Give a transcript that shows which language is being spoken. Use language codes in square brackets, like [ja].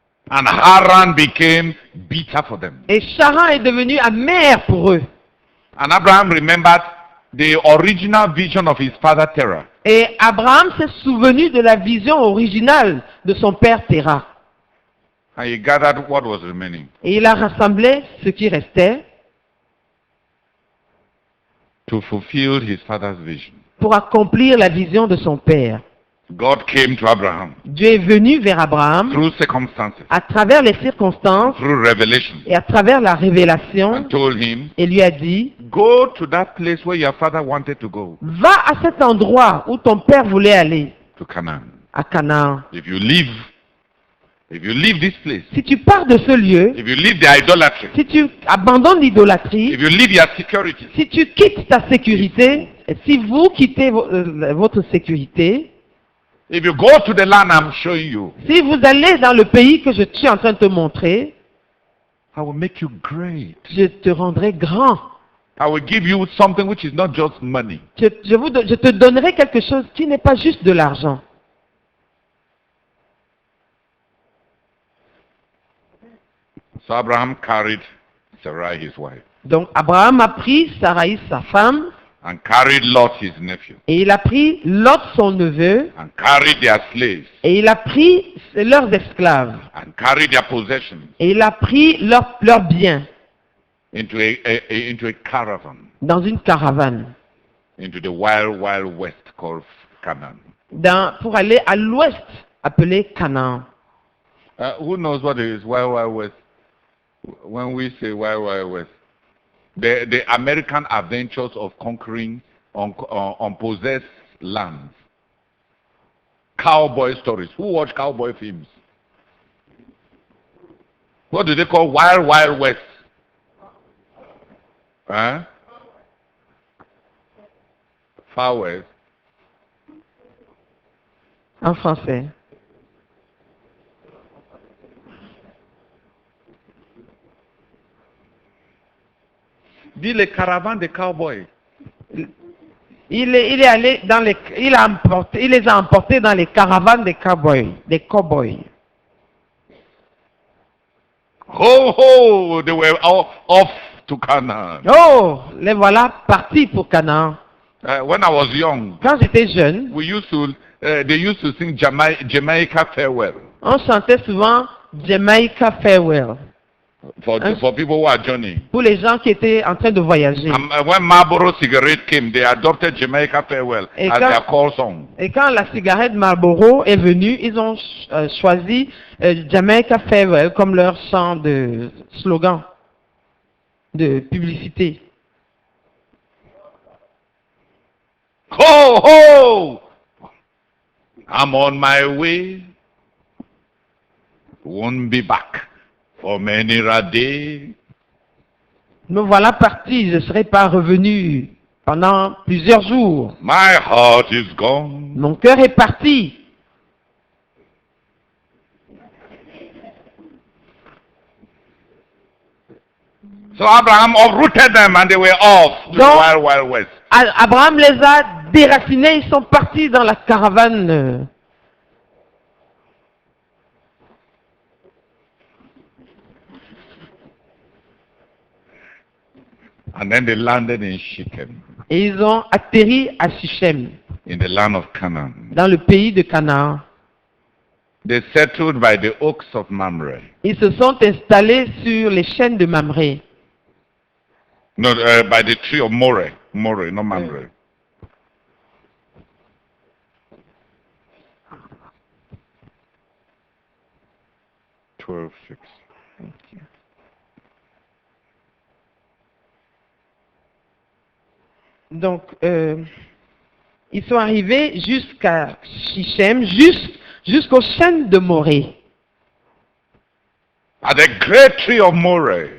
[en] And Haran became bitter for them. [fr] Et Charan est devenu amer pour eux. [en] And Abraham remembered the original vision of his father Terah. [fr] Et Abraham s'est souvenu de la vision originale de son père Terah. [en] And he gathered what was remaining. [fr] Et il a rassemblé ce qui restait [en] To fulfill his father's vision. [fr] pour accomplir la vision de son père. [en] God came to Abraham [fr] Dieu est venu vers Abraham [en] through circumstances, [fr] à travers les circonstances [en] through revelation, [fr] et à travers la révélation [en] and told him, [fr] et lui a dit, [en] go to that place where your father wanted to go, [fr] va à cet endroit où ton père voulait aller, [en] to Canaan. [fr] à Canaan. [en] If you leave this place, [fr] Si tu pars de ce lieu, [en] if you leave the idolatry, [fr] si tu abandonnes l'idolâtrie, [en] if you leave your security, [fr] si tu quittes ta sécurité, et si vous quittez votre sécurité, [en] if you go to the land I'm showing you, [fr] si vous allez dans le pays que je suis en train de te montrer, [en] I will make you great. [fr] je te rendrai grand. [en] I will give you something which is not just money. [fr] Je te donnerai quelque chose qui n'est pas juste de l'argent. [en] So Abraham carried Sarai, his wife, [fr] Donc Abraham a pris Sarai, sa femme, [en] and carried Lot his nephew, [fr] Et il a pris Lot son neveu, [en] and carried their slaves, [fr] et il a pris leurs esclaves, [en] and carried their possessions [fr] et il a pris leurs biens [en] into a caravan, [fr] dans une caravane, [en] into the wild, wild west called Canaan. [fr] pour aller à l'ouest, appelé Canaan. [en] Who knows what is wild, wild west? When we say wild, wild west, the American adventures of conquering unpossessed lands. Cowboy stories. Who watch cowboy films? What do they call wild, wild west? Huh? Far west. [fr] En français. Dis les caravanes de cowboys. Il est allé dans les, il les a emportés dans les caravanes des cowboys. Ho ho! [en] They were all off to Canaan. [fr] Oh, les voilà partis pour Canaan. [en] When I was young, [fr] Quand j'étais jeune, [en] they used to sing Jamaica Farewell [fr] on chantait souvent Jamaica Farewell [en] for people who are journeying. [fr] pour les gens qui étaient en train de voyager. [en] When Marlboro cigarette came, they adopted Jamaica Farewell [fr] Et [en] as [fr] quand- [en] their call song. [fr] Et quand la cigarette Marlboro est venue, ils ont choisi Jamaica Farewell comme leur chant de slogan de publicité. [en] Ho ho! I'm on my way. Won't be back for many a day. [fr] Me voilà parti, je ne serai pas revenu pendant plusieurs jours. [en] My heart is gone. [fr] Mon cœur est parti. [en] So Abraham uprooted them and they were off to the [fr] Donc- [en] wild, wild west. [fr] Abraham les a déracinés, ils sont partis dans la caravane. [en] And then they landed in Shechem, [fr] Et ils ont atterri à Sichem, [en] in the land of Canaan. [fr] dans le pays de Canaan. [en] They settled by the oaks of Mamre. [fr] Ils se sont installés sur les chênes de Mamré. [en] No, by the tree of More, not Mamre. Twelve six. [fr] Donc, ils sont arrivés jusqu'à Sichem, jusqu'aux chênes de Morée, [en] At the great tree of More,